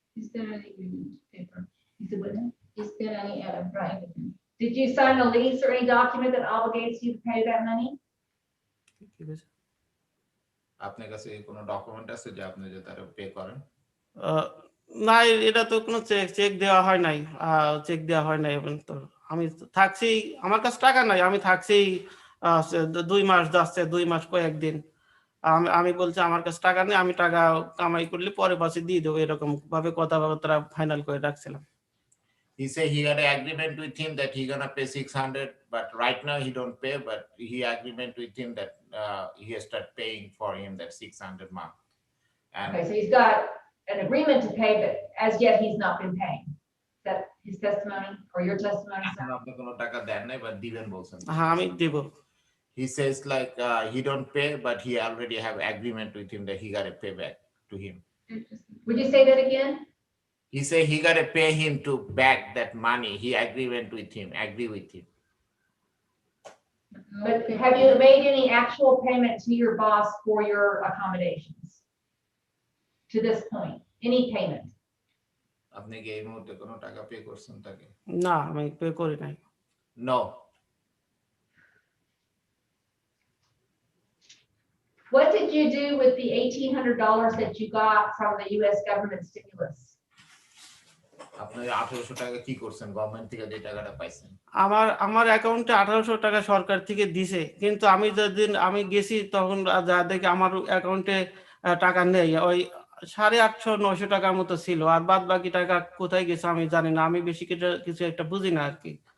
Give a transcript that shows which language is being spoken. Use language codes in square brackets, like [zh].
[en] Is there any agreement paper? You said what now? Is there any writing? Did you sign a lease or any document that obligates you to pay that money? [bn] আপনার কাছে কোনো document আছে যে আপনি যে তারা pay করেন? না, এটা তো কোনো চেক দেওয়া হয় নাই, চেক দেওয়া হয় নাই এখন তো। আমি থাকছি, আমার কাছে টাকা নাই, আমি থাকছি 2 মাস যাচ্ছে, 2 মাস কয়েকদিন। আমি বলছি আমার কাছে টাকা নেই, আমি টাকা কামাই করলে পরে পাশে দিয়ে দেবো, এরকম ভাবে কথাবার্তা ফাইনাল করে রাখছিলাম। [en] He say he had an agreement with him that he gonna pay 600, but right now he don't pay, but he agreement with him that he has start paying for him that 600 month. And Okay, so he's got an agreement to pay, but as yet he's not been paying. Is that his testimony or your testimony? [bn] এখন আপনি কোনো টাকা দেন নাই, [en] but [bn] দিবেন বলছেন। হ্যাঁ, আমি দেব। [en] He says like he don't pay, but he already have agreement with him that he gotta pay back to him. Would you say that again? He say he gotta pay him to back that money. He agree with him. But have you made any actual payment to your boss for your accommodations? To this point, any payment? [bn] আপনি কি এই মুহূর্তে কোনো টাকা pay করছেন তাকে? না, আমি পে করি নাই। [en] No. What did you do with the $1,800 that you got from the US government stimulus? [bn] আপনি 1800 টাকা কি করছেন গভর্নমেন্ট থেকে যে টাকাটা পাইছেন? আমার অ্যাকাউন্টে 1800 টাকা সরকার থেকে দিছে, কিন্তু আমি যেদিন আমি গেছি তখন যা দেখি আমার অ্যাকাউন্টে টাকা নেই, ওই 850-900 টাকার মতো ছিল, আর বাদ বাকি টাকা কোথায় গেছে আমি জানি না, আমি বেশি কিছু একটা বুঝি না আর কি।